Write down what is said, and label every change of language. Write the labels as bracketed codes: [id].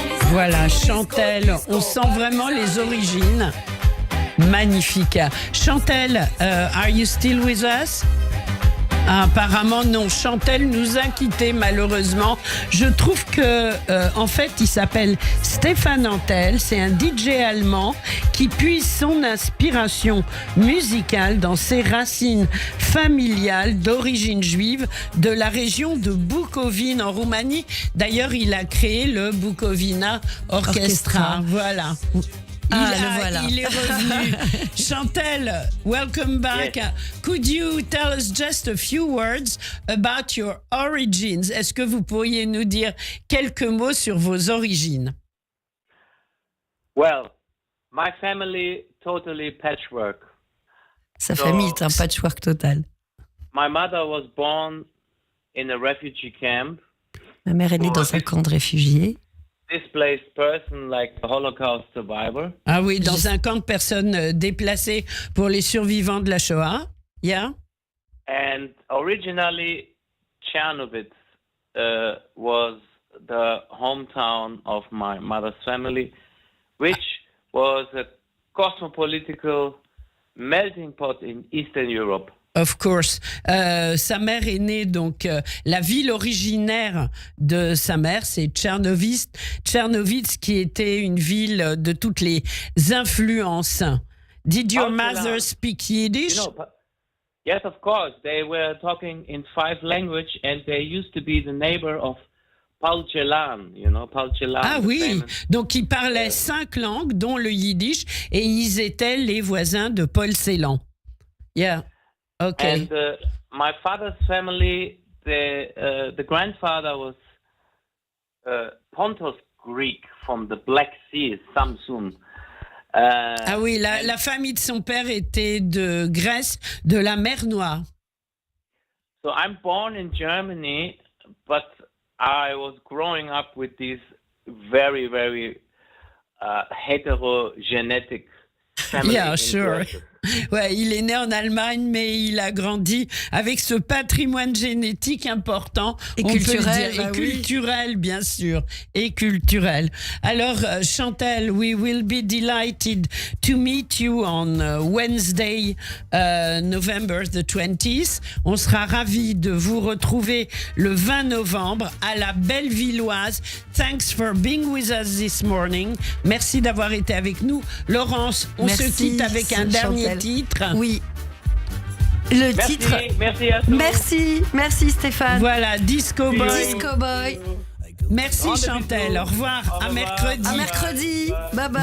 [fr] Voilà, Chantelle, on sent vraiment les origines. Magnifique. [en] Chantelle, are you still with us? [fr] Apparemment non, Chantelle nous a quittés malheureusement. Je trouve que en fait il s'appelle Stéphane Antel, c'est un DJ allemand qui puise son inspiration musicale dans ses racines familiales d'origine juive de la région de Bukovine en Roumanie. D'ailleurs il a créé le Bukovina Orchestra. Voilà. Il est revenu. Chantelle, [en] welcome back. Yes. Could you tell us just a few words about your origins? [fr] Est-ce que vous pourriez nous dire quelques mots sur vos origines? [en] Well, my family totally patchwork. [fr] Sa famille est un patchwork total. [en] My mother was born in a refugee camp. [fr] Ma mère est née dans un camp de réfugiés. [en] Displaced person, like a Holocaust survivor. [fr] Ah oui, dans un camp de personnes déplacées pour les survivants de la Shoah. [en] Yeah. And originally, Chernovitz was the hometown of my mother's family, which was a cosmopolitical melting pot in Eastern Europe. Of course. [fr] Sa mère est née, donc la ville originaire de sa mère, c'est Tchernovitz, qui était une ville de toutes les influences. [en] Did your mother speak Yiddish? Yes, of course. They were talking in 5 languages, and they used to be the neighbor of Paul Celan, Paul Celan. [fr] Ah oui, donc ils parlaient 5 langues, dont le yiddish, et ils étaient les voisins de Paul Celan. [en] Yeah, okay. And my father's family, the grandfather was Pontus Greek from the Black Sea, Samsun. [fr] Ah oui, la famille de son père était de Grèce, de la mer Noire. [en] So I'm born in Germany, but I was growing up with these very, very heterogenetic family. Yeah, sure. [fr] Ouais, il est né en Allemagne, mais il a grandi avec ce patrimoine génétique important. Et on culturel. Peut le dire, et culturel, bien sûr. Et culturel. [en] Alors, Chantal, we will be delighted to meet you on Wednesday, November the 20th. [fr] On sera ravis de vous retrouver le 20 novembre à la Bellevilloise. [en] Thanks for being with us this morning. [fr] Merci d'avoir été avec nous. Laurence, on se quitte avec un dernier titre. Oui. Le titre. Merci à tous. Merci Stéphane. Voilà, Disco Boy. Disco Boy. Merci Chantal. Au revoir. À mercredi. À mercredi. Bye bye.